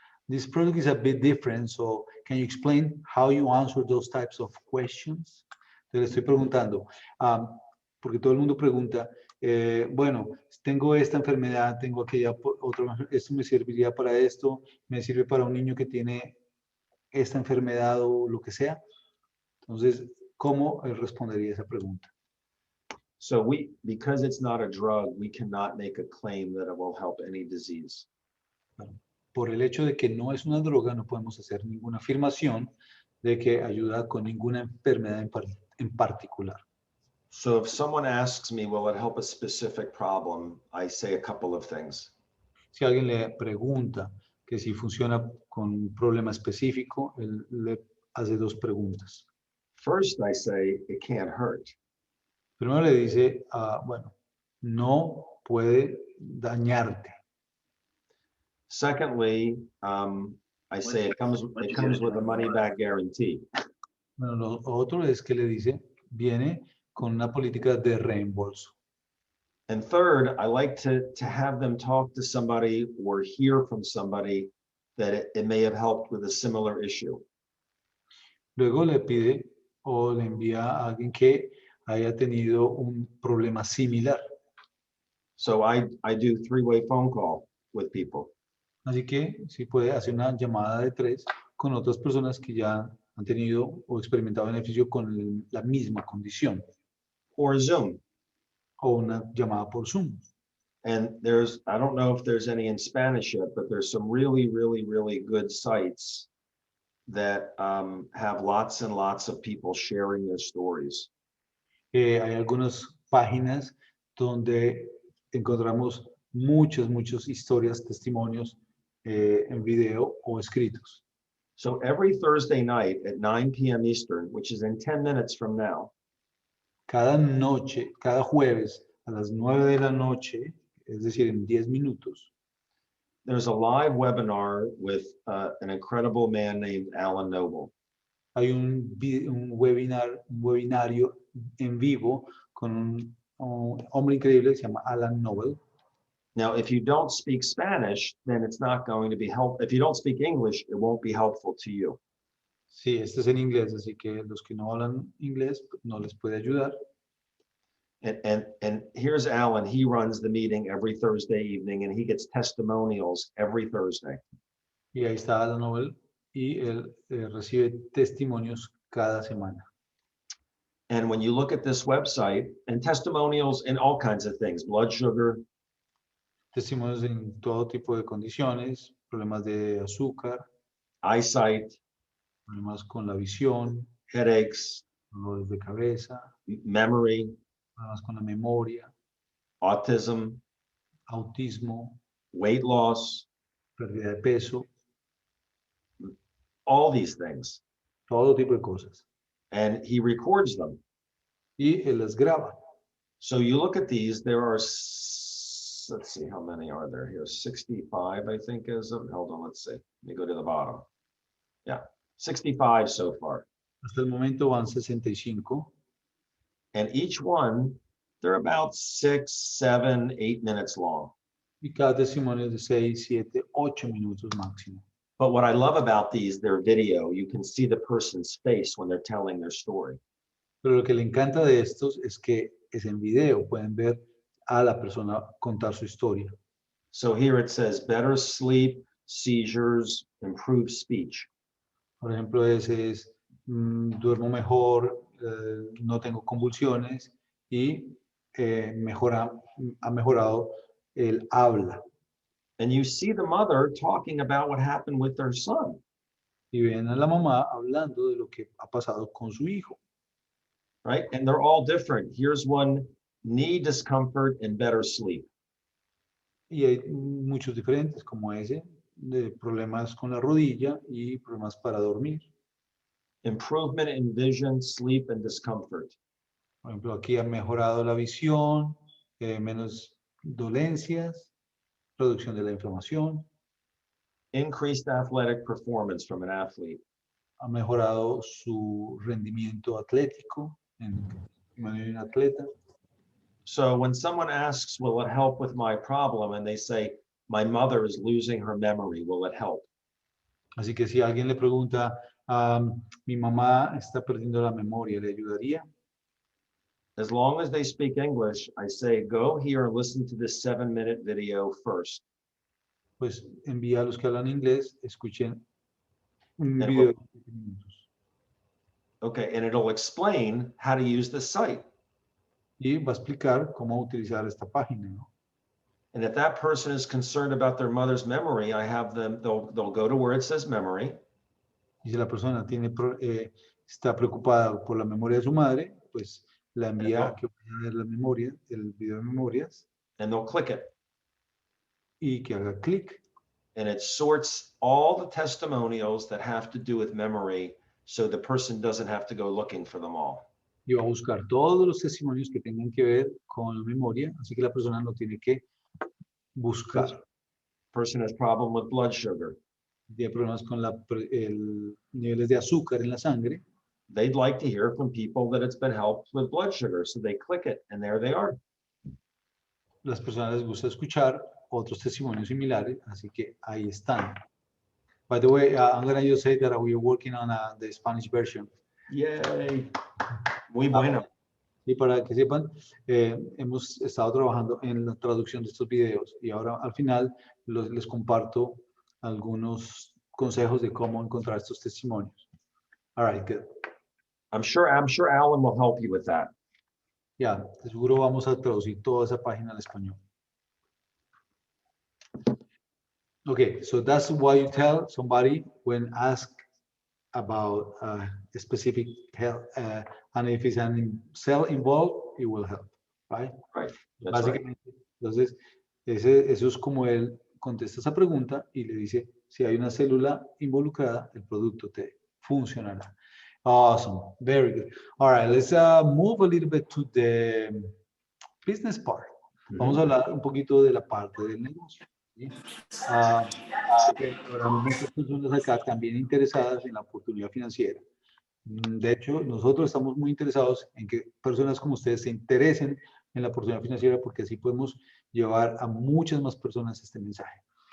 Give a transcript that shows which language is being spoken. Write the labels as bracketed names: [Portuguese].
[English] This product is a bit different, so can you explain how you answer those types of questions? [Spanish] Te le estoy preguntando, porque todo el mundo pregunta, bueno, tengo esta enfermedad, tengo aquella otra, esto me serviría para esto, me sirve para un niño que tiene esta enfermedad o lo que sea. Entonces, ¿cómo respondería esa pregunta? [English] So because it's not a drug, we cannot make a claim that it will help any disease. [Spanish] Por el hecho de que no es una droga, no podemos hacer ninguna afirmación de que ayuda con ninguna enfermedad en particular. [English] So if someone asks me, will it help a specific problem? I say a couple of things. [Spanish] Si alguien le pregunta que si funciona con un problema específico, él le hace dos preguntas. [English] First, I say it can't hurt. [Spanish] Primero le dice, bueno, no puede dañarte. [English] Secondly, I say it comes with a money back guarantee. [Spanish] Bueno, lo otro es que le dice, viene con una política de reembolso. [English] And third, I like to have them talk to somebody or hear from somebody that it may have helped with a similar issue. [Spanish] Luego le pide o le envía a alguien que haya tenido un problema similar. [English] So I do three-way phone call with people. [Spanish] Así que sí puede hacer una llamada de 3 con otras personas que ya han tenido o experimentado beneficio con la misma condición. [English] Or Zoom. [Spanish] O una llamada por Zoom. [English] And I don't know if there's any in Spanish yet, but there's some really, really, really good sites that have lots and lots of people sharing their stories. [Spanish] Hay algunas páginas donde encontramos muchas historias, testimonios en video o escritos. [English] So every Thursday night at 9 p.m. Eastern, which is in 10 minutes from now, [Spanish] cada noche, cada jueves a las 9 de la noche, es decir, en 10 minutos, [English] there's a live webinar with an incredible man named Alan Noble. [Spanish] hay un webinario en vivo con un hombre increíble que se llama Alan Noble. [English] Now, if you don't speak Spanish, then it's not going to be helpful. If you don't speak English, it won't be helpful to you. [Spanish] Sí, este es en inglés, así que los que no hablan inglés no les puede ayudar. [English] And here's Alan. He runs the meeting every Thursday evening, and he gets testimonials every Thursday. [Spanish] Y ahí está Alan Noble y él recibe testimonios cada semana. [English] And when you look at this website, and testimonials in all kinds of things, blood sugar, [Spanish] Testimonios en todo tipo de condiciones, problemas de azúcar, [English] eyesight, [Spanish] problemas con la visión, [English] headaches, [Spanish] dolores de cabeza, [English] memory, [Spanish] problemas con la memoria, [English] autism, [Spanish] autismo, [English] weight loss, [Spanish] pérdida de peso, [English] all these things. [Spanish] todo tipo de cosas. [English] And he records them. [Spanish] Y él las graba. [English] So you look at these, there are let's see, how many are there here? 65, I think, is of, hold on, let's see. Let me go to the bottom. Yeah, 65 so far. [Spanish] Hasta el momento van 65. [English] And each one, they're about 6, 7, 8 minutes long. [Spanish] Y cada testimonio es de 6, 7, 8 minutos máximo. [English] But what I love about these, their video, you can see the person's face when they're telling their story. [Spanish] Pero lo que le encanta de estos es que es en video, pueden ver a la persona contar su historia. [English] So here it says, better sleep, seizures, improved speech. [Spanish] Por ejemplo, ese es, duermo mejor, no tengo convulsiones y ha mejorado el habla. [English] And you see the mother talking about what happened with their son. [Spanish] Y ven a la mamá hablando de lo que ha pasado con su hijo. [English] Right? And they're all different. Here's one, knee discomfort and better sleep. [Spanish] Y hay muchos diferentes, como ese, de problemas con la rodilla y problemas para dormir. [English] Improvement in vision, sleep, and discomfort. [Spanish] Por ejemplo, aquí ha mejorado la visión, menos dolencias, reducción de la inflamación, [English] Increased athletic performance from an athlete. [Spanish] ha mejorado su rendimiento atlético en manera de un atleta. [English] So when someone asks, will it help with my problem? And they say, my mother is losing her memory, will it help? [Spanish] Así que si alguien le pregunta, mi mamá está perdiendo la memoria, ¿le ayudaría? [English] As long as they speak English, I say, go here and listen to this 7-minute video first. [Spanish] Pues envía a los que hablan inglés, escuchen un [English] And [Spanish] video de 7 minutos. [English] Okay, and it'll explain how to use the site. [Spanish] Y va a explicar cómo utilizar esta página, ¿no? [English] And if that person is concerned about their mother's memory, I have them, they'll go to where it says memory. [Spanish] Y si la persona está preocupada por la memoria de su madre, pues la envía a que vaya a ver la memoria, el video de memorias, [English] And they'll click it. [Spanish] y que haga clic. [English] And it sorts all the testimonials that have to do with memory, so the person doesn't have to go looking for them all. [Spanish] Y va a buscar todos los testimonios que tengan que ver con la memoria, así que la persona no tiene que buscar. [English] Person has problem with blood sugar. [Spanish] Tiene problemas con niveles de azúcar en la sangre. [English] They'd like to hear from people that it's been helped with blood sugar, so they click it, and there they are. [Spanish] Las personas les gusta escuchar otros testimonios similares, así que ahí están. [English] By the way, I'm going to just say that we are working on the Spanish version. [Spanish] Yay! Muy bueno. Y para que sepan, hemos estado trabajando en la traducción de estos videos y ahora al final les comparto algunos consejos de cómo encontrar estos testimonios. [English] All right, good. I'm sure Alan will help you with that. [Spanish] Ya, de seguro vamos a traducir toda esa página al español. [English] Okay, so that's what you tell somebody when asked about a specific help, and if it's an cell involved, it will help, right? Right. That's right. [Spanish] Básicamente, entonces, eso es como él contesta esa pregunta y le dice, si hay una célula involucrada, el producto te funcionará. [English] Awesome, very good. All right, let's move a little bit to the business part. [Spanish] Vamos a hablar un poquito de la parte del negocio. ¿Sí? Habrá muchas personas acá también interesadas en la oportunidad financiera. De hecho, nosotros estamos muy interesados en que personas como ustedes se interesen en la oportunidad financiera porque así podemos llevar a muchas más personas este mensaje.